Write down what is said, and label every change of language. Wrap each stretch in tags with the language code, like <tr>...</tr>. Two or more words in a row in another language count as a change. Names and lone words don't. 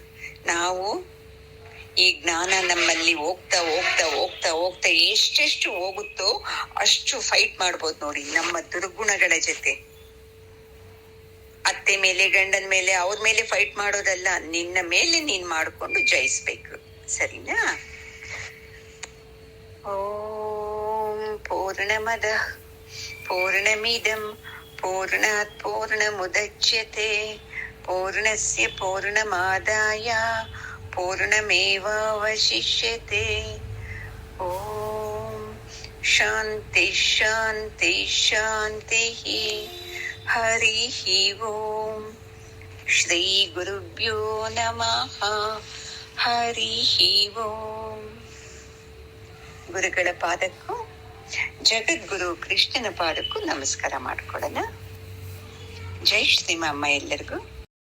<kn>ನಾವು ಈ ಜ್ಞಾನ ನಮ್ಮಲ್ಲಿ ಹೋಗ್ತಾ ಹೋಗ್ತಾ ಹೋಗ್ತಾ ಹೋಗ್ತಾ ಎಷ್ಟೆಷ್ಟು ಹೋಗುತ್ತೋ ಅಷ್ಟು ಫೈಟ್ ಮಾಡ್ಬೋದು. ನೋಡಿ, ನಮ್ಮ ದುರ್ಗುಣಗಳ ಜೊತೆ. ಅತ್ತೆ ಮೇಲೆ, ಗಂಡನ ಮೇಲೆ, ಅವ್ರ ಮೇಲೆ ಫೈಟ್ ಮಾಡೋದಲ್ಲ, ನಿನ್ನ ಮೇಲೆ ನೀನ್ ಮಾಡ್ಕೊಂಡು ಜಯಿಸ್ಬೇಕು. ಸರಿನಾ?</kn> <sa>ಓಂ ಪೂರ್ಣಮದ ಪೂರ್ಣಮಿದಂ ಪೂರ್ಣಾತ್ ಪೂರ್ಣಮುದಚ್ಯತೆ ಪೂರ್ಣಸ್ಯ ಪೂರ್ಣಮಾದಾಯ ಪೂರ್ಣಮೇವಾವಶಿಷ್ಯತೆ. ಓಂ ಶಾಂತಿ ಶಾಂತಿ ಶಾಂತಿ. ಹರಿ ಓಂ. ಶ್ರೀ ಗುರುಭ್ಯೋ ನಮಃ. ಹರಿ ಓಂ.</sa> <kn>ಗುರುಗಳ ಪಾದಕ್ಕೂ ಜಗದ್ಗುರು ಕೃಷ್ಣನ ಪಾದಕ್ಕೂ ನಮಸ್ಕಾರ ಮಾಡ್ಕೊಳ್ಳೋಣ. ಜೈ ಶ್ರೀಮಮ್ಮ ಎಲ್ಲರಿಗೂ.</kn>